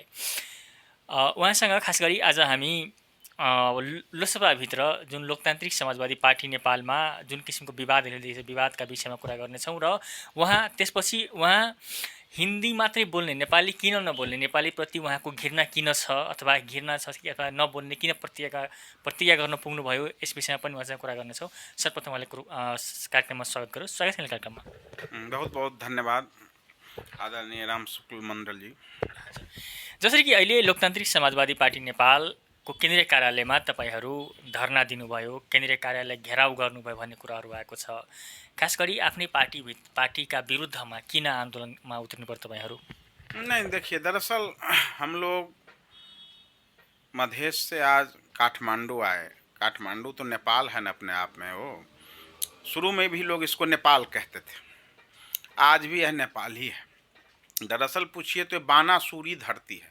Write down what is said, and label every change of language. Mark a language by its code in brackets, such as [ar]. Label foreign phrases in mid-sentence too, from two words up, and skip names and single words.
[ne] उहाँसँग खास गरी आज हामी लोकसभाभित्र जुन लोकतान्त्रिक समाजवादी पार्टी नेपालमा जुन किसिमको विवादहरू देखिन्छ विवादका विषयमा कुरा गर्नेछौँ र त्यसपछि उहाँ हिन्दी मात्रै बोल्ने, नेपाली किन नबोल्ने, नेपालीप्रति उहाँको घृणा किन छ अथवा घृणा छ कि अथवा नबोल्ने किन प्रतिज्ञा गर्न पुग्नुभयो, यस विषयमा पनि उहाँसँग कुरा गर्नेछौँ। सर्वप्रथम उहाँले कार्यक्रममा स्वागत गरोस्। स्वागत छ कार्यक्रममा। [hi] बहुत बहुत धन्यवाद आदरणीय राम शुक्ल मण्डल जी। [ne] जसरी कि अहिले लोकतान्त्रिक समाजवादी पार्टी नेपालको केन्द्रीय कार्यालयमा तपाईँहरू धरना दिनुभयो, केन्द्रीय कार्यालय घेराउ गर्नुभयो भन्ने कुराहरू आएको छ। खास गरी आफ्नै पार्टीका विरुद्धमा किन आन्दोलनमा उत्रनु पर्यो तपाईँहरू? [hi] नहीं, देखिए, दरअसल हम लोग मधेश से आज काठमांडू आए। काठमांडू तो नेपाल है न अपने आप में। वो शुरू में भी लोग इसको नेपाल कहते थे, आज भी यह नेपाल ही है। दरअसल पूछिए तो बानासुरी धरती है।